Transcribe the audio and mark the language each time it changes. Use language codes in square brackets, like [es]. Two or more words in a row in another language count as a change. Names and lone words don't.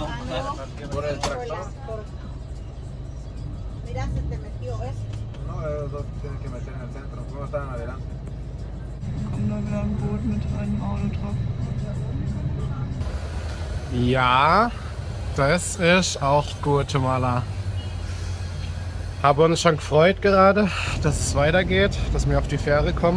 [es] por el tractor. Mira, se te metió eso. No, los dos tienen que meter en el centro. ¿Cómo estaban adelante? [de] Kommt da wieder ein Boot mit einem Auto drauf. Ja, das ist auch Guatemala. Haben uns schon gefreut gerade, dass es weitergeht, dass wir auf die Fähre kommen.